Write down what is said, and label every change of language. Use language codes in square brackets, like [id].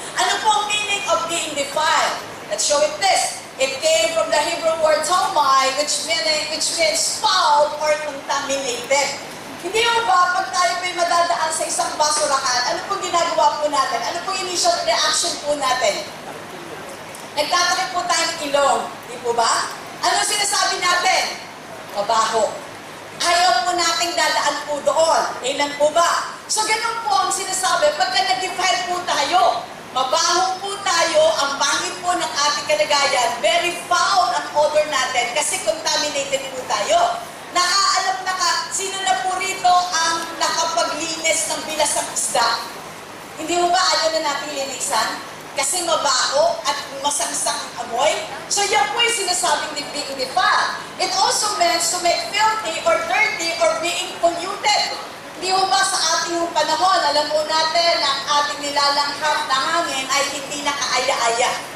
[tl] Ano po ang [en] meaning of being defiled? Let's show it this. It came from the Hebrew word tomai, which means foul or contaminated. [tl] Hindi mo ba, pag tayo po'y madadaan sa isang basurahan, ano pong ginagawa po natin? Ano pong initial reaction po natin? Nagtatakip po tayo ng ilong. Di po ba? Ano sinasabi natin? Mabaho. Ayaw po nating dadaan po doon. Amen po ba? So ganun po ang sinasabi, pagka nag-defile po tayo, mabaho po tayo, ang pangit po ng ating kalagayan, [en] very foul [tl] ang odor natin kasi contaminated po tayo. Nakaalam na ka, sino na po rito ang nakapaglinis ng bilas ng isda? Hindi mo ba ayaw na natin linisan? Kasi mabaho at masangsang ang amoy. So yan po yung sinasabing [en] being defiled. It also means to make filthy or dirty or being polluted. [tl] Hindi mo ba sa ating panahon, alam mo natin na ang ating nilalanghap na hangin ay hindi nakaaya-aya.